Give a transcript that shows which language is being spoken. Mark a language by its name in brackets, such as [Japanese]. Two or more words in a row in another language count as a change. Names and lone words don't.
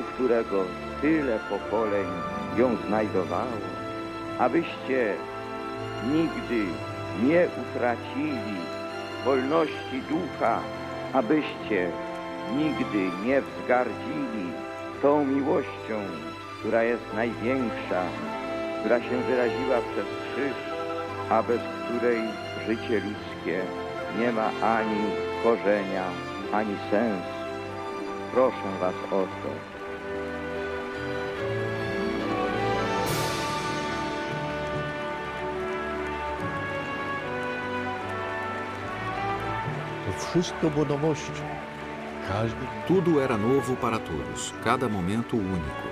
[Polish] którego tyle pokoleń ją znajdowało, abyście nigdy nie utracili wolności ducha, abyście nigdy nie wzgardzili tą miłością, która jest największa, która się wyraziła przez krzyż, a bez której życie ludzkie nie ma ani korzenia, ani sensu. Proszę was o to. [Portuguese] Tudo era novo para todos, cada momento único.